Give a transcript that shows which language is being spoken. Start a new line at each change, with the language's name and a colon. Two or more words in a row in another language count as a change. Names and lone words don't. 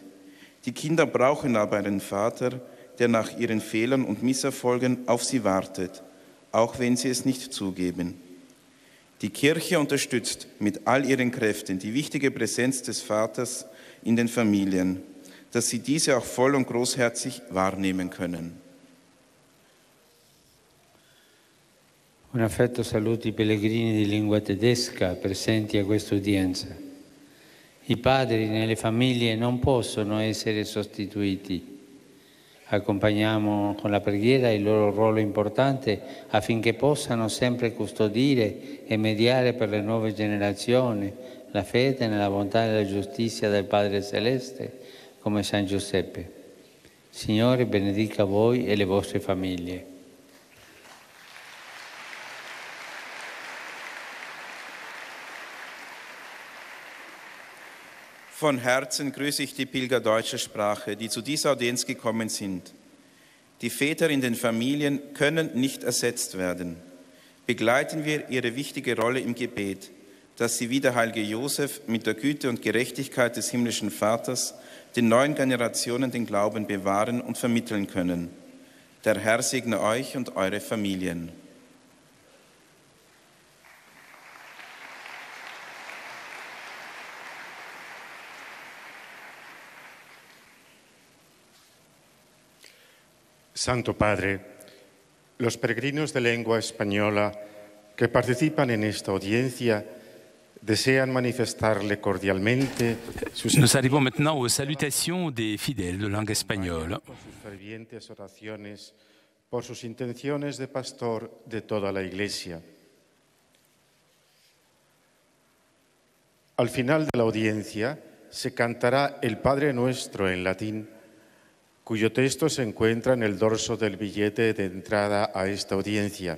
German: Die Kinder brauchen aber einen Vater, der nach ihren Fehlern und Misserfolgen auf sie wartet, auch wenn sie es nicht zugeben. Die Kirche unterstützt mit all ihren Kräften die wichtige Präsenz des Vaters in den Familien, dass sie diese auch voll und großherzig wahrnehmen können.
Italian: Un affetto saluto i pellegrini di lingua tedesca presenti a questa udienza. I padri nelle famiglie non possono essere sostituiti. Accompagniamo con la preghiera il loro ruolo importante affinché possano sempre custodire e mediare per le nuove generazioni la fede nella bontà e nella giustizia del Padre Celeste come San Giuseppe. Signore benedica voi e le vostre famiglie.
German: Von Herzen grüße ich die Pilger deutscher Sprache, die zu dieser Audienz gekommen sind. Die Väter in den Familien können nicht ersetzt werden. Begleiten wir ihre wichtige Rolle im Gebet, dass sie wie der heilige Josef mit der Güte und Gerechtigkeit des himmlischen Vaters den neuen Generationen den Glauben bewahren und vermitteln können. Der Herr segne euch und eure Familien.
Spanish: Santo Padre, los peregrinos de lengua española que participan en esta audiencia desean manifestarle cordialmente
French: Nous arrivons maintenant aux salutations des fidèles de langue espagnole.
Spanish: por sus fervientes oraciones, por sus intenciones de pastor de toda la Iglesia. Al final de la audiencia se cantará el Padre Nuestro en latín, cuyo texto se encuentra en el dorso del billete de entrada a esta audiencia.